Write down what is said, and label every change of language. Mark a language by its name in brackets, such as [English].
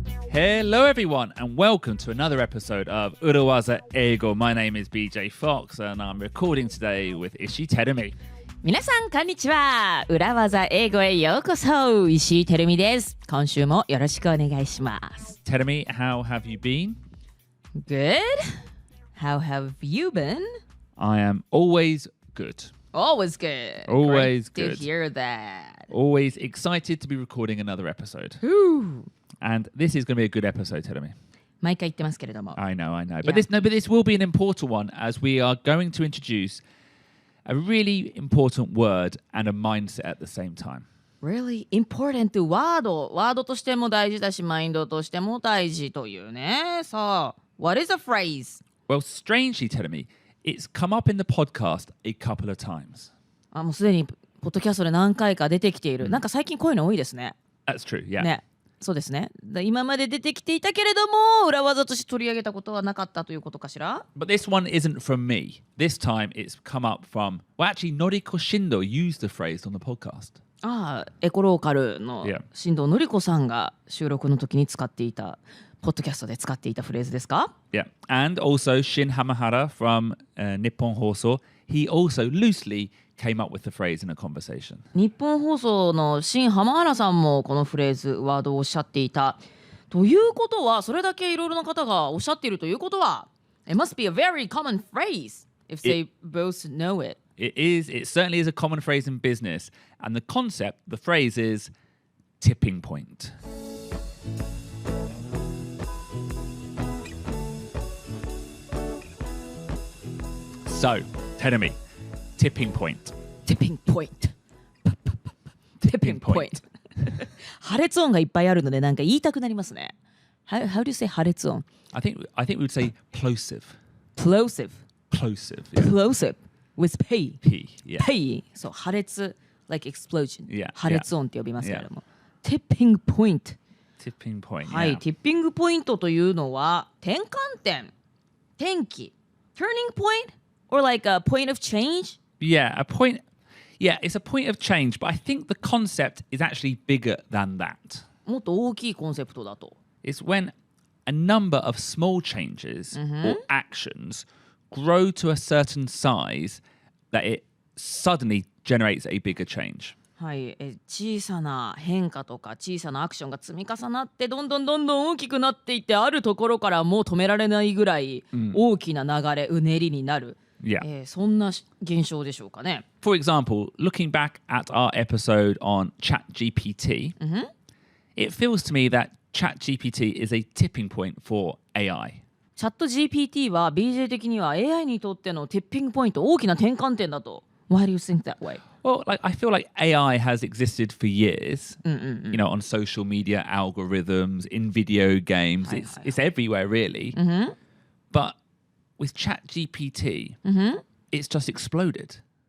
[English] Hello everyone and welcome to another episode of 裏技英語 My name is BJ Fox and I'm recording today with Ishii Terumi. [Japanese] 皆さんこんにちは。裏技英語へようこそ。石井てるみです。今週もよろしくお願いします。 [English] Terumi, how have you been? Good. How have you been? I am always good. Always good. Always Great good. to hear that. Always excited to be recording another episode. And this is going to be a good episode, Terumi. [Japanese] 毎回言ってますけれども。 [English] I know. Yeah. But this will be an important one as we are going to introduce a really important word and a mindset at the same time. Really important word. [Japanese] ワードとしても大事だし、マインドとしても大事というね。 [English] さあ、what is a phrase? Well, strangely, Terumi, it's come up in the podcast a couple of times. [Japanese] もうすでにポッドキャストで何回か出てきている。なんか最近こういうの多いですね。 [English] That's true, yeah. [Japanese] ね。そうですね。今まで出てきていたけれども、裏技として取り上げたことはなかったということかしら？ [English] But this one isn't from me. This time it's come up from, well, actually, Noriko Shindo used the phrase on the podcast. [Japanese] エコローカルの [English] Yeah. [Japanese] 新藤典子さんが収録の時に使っていた、ポッドキャストで使っていたフレーズですか？ [English] Yeah. And also Shin Hamahara from Nippon Hoso, he also loosely came up with the phrase in a conversation. [Japanese] 日本放送の新浜原さんもこのフレーズ、ワードをおっしゃっていた。ということは、それだけいろいろな方がおっしゃっているということは、 [English] It must be a very common phrase if they both know it. It certainly is a common phrase in business. And the concept, the phrase is tipping point. So, Terumi, tipping point. Tipping point. Tipping point. [Japanese] 破裂音がいっぱいあるのでなんか言いたくなりますね。 [English] How do you say 破裂音？ I think we would say plosive. Plosive. Plosive. Yeah. Plosive. With P. P. Yeah. P. [Japanese] そう、破裂 [English] like explosion. Yeah. [Japanese] 破裂音って呼びますけれども。 [English] Tipping point. Tipping point. [Japanese] はい、 [English] Yeah. [Japanese] ティッピングポイントというのは転換点、転機、 [English] turning point or like a point of change? Yeah, a point. Yeah, it's a point of change, but I think the concept is actually bigger than that. [Japanese] もっと大きいコンセプトだと。 [English] It's when a number of small changes or actions grow to a certain size that it suddenly generates a bigger change. [Japanese] はい、小さな変化とか小さなアクションが積み重なってどんどん大きくなっていってあるところからもう止められないぐらい大きな流れ、うねりになる。 [English] Yeah. [Japanese] そんな現象でしょうかね。 [English] For example, looking back at our episode on ChatGPT, it feels to me that ChatGPT is a tipping point for AI. [Japanese] チャット GPT は BJ 的には AI にとってのティッピングポイント、大きな転換点だと。 [English] Why do you think that way? Well, I feel like AI has existed for years, you know, on social media algorithms, in video games. It's everywhere, really. But with ChatGPT, it's just exploded.